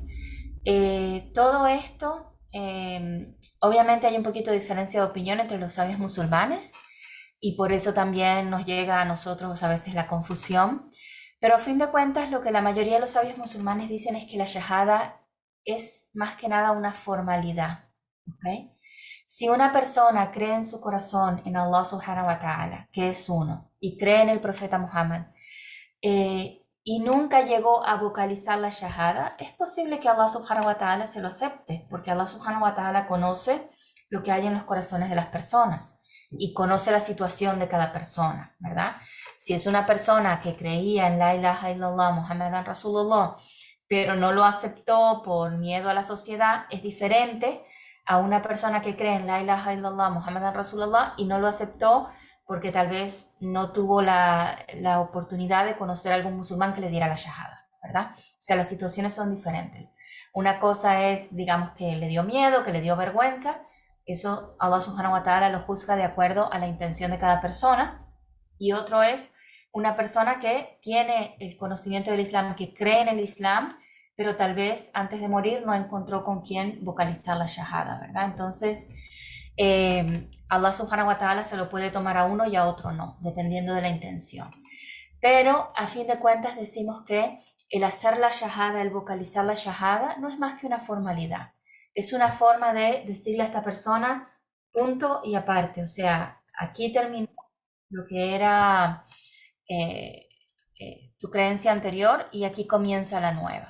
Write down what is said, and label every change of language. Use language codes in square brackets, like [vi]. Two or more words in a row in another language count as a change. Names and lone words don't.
[es] Todo esto, obviamente hay un poquito de diferencia de opinión entre los sabios musulmanes y por eso también nos llega a nosotros a veces la confusión. Pero a fin de cuentas, lo que la mayoría de los sabios musulmanes dicen es que la shahada es más que nada una formalidad. ¿Okay? Si una persona cree en su corazón en [ar] الله سبحانه وتعالى, [es] que es uno, y cree en el profeta Muhammad, y nunca llegó a vocalizar la shahada, es posible que [ar] الله سبحانه وتعالى [es] se lo acepte, porque [ar] الله سبحانه وتعالى [es] conoce lo que hay en los corazones de las personas y conoce la situación de cada persona, ¿verdad? Si es una persona que creía en [ar] لا إله إلا الله محمد رسول الله, [es] pero no lo aceptó por miedo a la sociedad, es diferente a una persona que cree en [ar] لا إله إلا الله محمد رسول الله [es] y no lo aceptó porque tal vez no tuvo la oportunidad de conocer a algún musulmán que le diera la shahada, ¿verdad? O sea, las situaciones son diferentes. Una cosa es, digamos, que le dio miedo, que le dio vergüenza. Eso [ar] الله سبحانه وتعالى [es] lo juzga de acuerdo a la intención de cada persona. Y otro es una persona que tiene el conocimiento del Islam, que cree en el Islam, pero tal vez antes de morir no encontró con quién vocalizar la shahada, ¿verdad? Entonces, [ar] الله سبحانه وتعالى [es] se lo puede tomar a uno y a otro no, dependiendo de la intención. Pero a fin de cuentas decimos que el hacer la shahada, el vocalizar la shahada, no es más que una formalidad. Es una forma de decirle a esta persona punto y aparte. O sea, aquí terminó lo que era tu creencia anterior y aquí comienza la nueva.